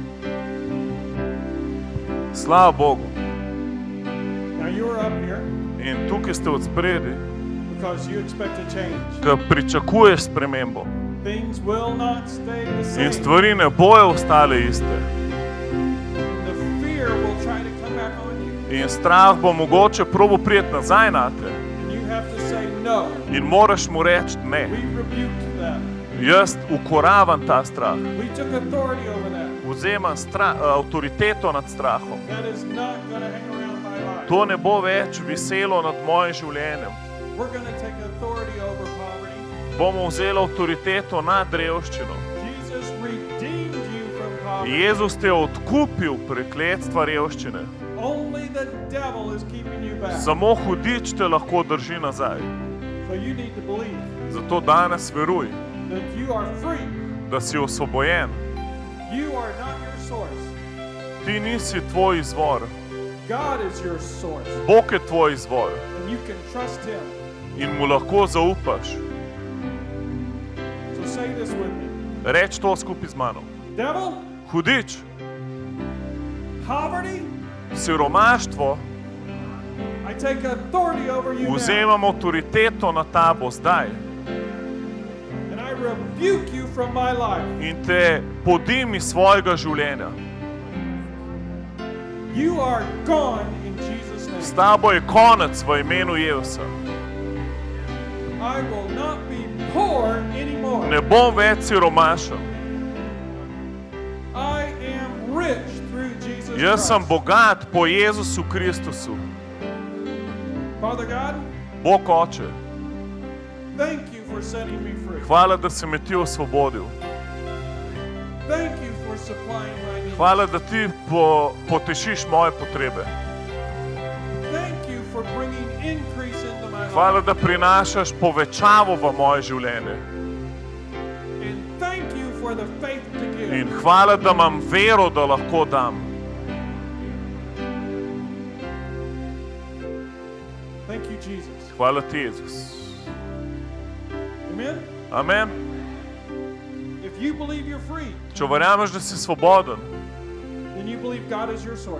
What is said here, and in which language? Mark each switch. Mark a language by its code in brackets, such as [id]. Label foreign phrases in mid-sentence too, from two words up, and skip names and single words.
[sl] Slava Bogu. [en] Now you are up here [sl] In tukaj ste od spredi, [en] because you expect a change. [sl] da pričakuješ spremembo. [en] Things will not stay the [sl] In [en] same. [sl] stvari ne bojo ostale iste. [en] The fear will try to come back on you. [sl] In strah bo mogoče probo prijeti nazaj nate. [en] And you have to say no. [sl] In moraš mu reči ne. [en] We rebuked that. [sl] Jaz ukoravam ta strah. [en] We took authority over that. [sl] Vzemam avtoriteto nad strahom. [en] That is not going to hang around my life. [sl] To ne bo več viselo nad mojim življenjem. [en] We're going to take authority over poverty. [sl] Bomo vzeli avtoriteto nad revščino. [en] Jesus redeemed you from poverty. [sl] Jezus te je odkupil prekletstva revščine. [en] Only the devil is keeping you back. [sl] Samo hudič te lahko drži nazaj. [en] So you need to believe [sl] Zato danes veruj, [en] that you are free. [sl] da si osvobojen. [en] You are not your source. [sl] Ti nisi tvoj izvor. [en] God is your source. [sl] Bog je tvoj izvor [en] And you can trust him. [sl] in mu lahko zaupaš. [en] So say this with me. [sl] Reč to skupaj z mano. [en] Devil, [sl] Hudič, [en] poverty, [sl] siromaštvo, [en] I take authority over you now. [sl] vzemam avtoriteto na tabo zdaj [en] And I rebuke you from my life. [sl] in te podim iz svojega življenja. [en] You are gone in Jesus' name. [sl] S tabo je konec v imenu Jezusa. [en] I will not be poor anymore. [sl] Ne bom več siromašen. [en] I am rich through Jesus [sl] Jaz sem [en] Christ. [sl] bogat po Jezusu Kristusu. [en] Father God, [sl] Bog Oče, [en] thank you for setting me free. [sl] hvala, da si me ti osvobodil. [en] Thank you for supplying my needs. [sl] Hvala, da ti potešiš moje potrebe. [en] Thank you for bringing increase into my [sl] Hvala, [en] life. [sl] da prinašaš povečavo v moje življenje. [en] And thank you for the faith to give. [sl] In hvala, da imam vero, da lahko dam. [en] Thank you, Jesus. [sl] Hvala ti, Jezus. [en] Amen? [sl] Amen. [en] If you believe you're free, [sl] Če verjameš, da si svoboden, [en] then you believe God is your source.